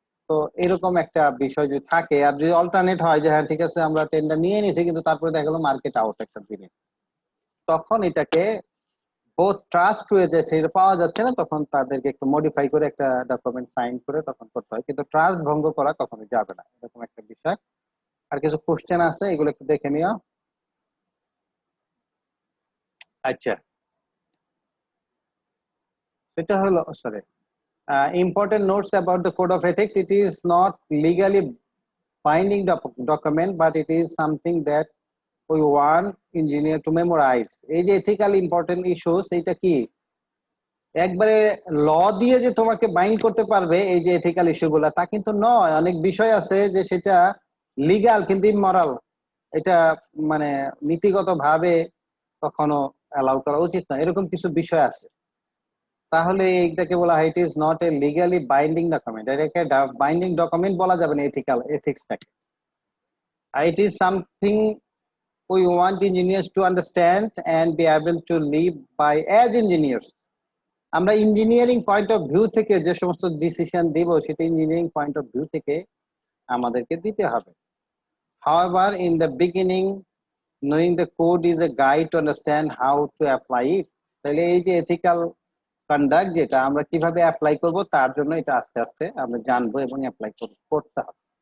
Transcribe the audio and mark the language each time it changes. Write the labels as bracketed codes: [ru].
[bn] তো এরকম একটা বিষয় যদি থাকে, আর যদি অল্টারনেট হয় যে হ্যাঁ ঠিক আছে আমরা টেন্ডার নিয়ে নিয়েছি, কিন্তু তারপরে দেখা গেলো মার্কেট আউট একটা জিনিস, তখন এটাকে বোথ ট্রাস্ট হয়ে যাচ্ছে, এটা পাওয়া যাচ্ছে না, তখন তাদেরকে একটু মডিফাই করে একটা ডকুমেন্ট সাইন করে তখন করতে হয়, কিন্তু ট্রাস্ট ভঙ্গ করা কখনোই যাবে না, এরকম একটা বিষয়। আর কিছু কোশ্চেন আছে, এগুলো একটু দেখে নিও। আচ্ছা, সেটা হলো, sorry, [en] important notes about the code of ethics. It is not legally binding document, but it is something that we want engineer to memorize. [bn] এই যে [en] ethical important issues, [bn] এটা কি একবারে ল দিয়ে যে তোমাকে বাইন্ড করতে পারবে এই যে এথিক্যাল ইস্যু গুলা, তা কিন্তু নয়। অনেক বিষয় আছে যে সেটা লিগ্যাল কিন্তু ইমরাল, এটা মানে নীতিগত ভাবে কখনো অ্যালাউ করা উচিত না, এরকম কিছু বিষয় আছে। তাহলে এইটাকে বলা হয় [en] it is not a legally binding document, [bn] এটাকে বাইন্ডিং ডকুমেন্ট বলা যাবে না ethical এথিক্সটাকে। [en] It is something we want engineers to understand and be able to live by as engineers. [bn] আমরা ইঞ্জিনিয়ারিং পয়েন্ট অফ ভিউ থেকে যে সমস্ত ডিসিশন দিব, সেটা ইঞ্জিনিয়ারিং পয়েন্ট অফ ভিউ থেকে আমাদেরকে দিতে হবে। [en] However, in the beginning, knowing the code is a guide to understand how to apply it. [bn] তাহলে এই যে এথিক্যাল কন্ডাক্ট যেটা আমরা কিভাবে অ্যাপ্লাই করব, তার জন্য এটা আস্তে আস্তে আমরা জানবো এবং অ্যাপ্লাই করতে হবে।